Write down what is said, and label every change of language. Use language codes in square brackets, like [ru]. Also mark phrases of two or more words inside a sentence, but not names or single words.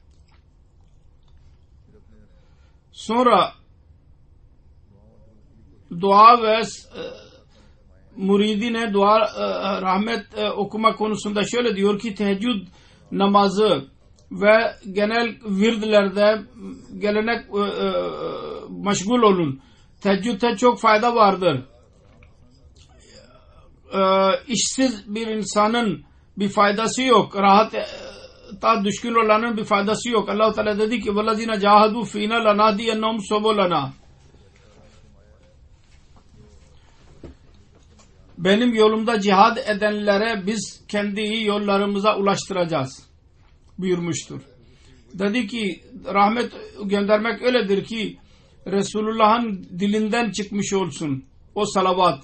[tr] Sonra dua ve muridine dua rahmet okuma konusunda şöyle diyor ki teheccüd namazı ve genel virdlerde gelenek meşgul olun. Teheccüdde çok fayda vardır. İşsiz bir insanın bir faydası yok. Rahata düşkün olanın bir faydası yok. Allah-u Teala dedi ki [ar] وَالَّذِينَ جَاهَدُوا فِينَا لَنَهْدِيَنَّهُمْ سُبُلَنَا [tr] Benim yolumda cihad edenlere biz kendi yollarımıza ulaştıracağız buyurmuştur. Dedi ki rahmet göndermek öyledir ki Resulullah'ın dilinden çıkmış olsun o salavat.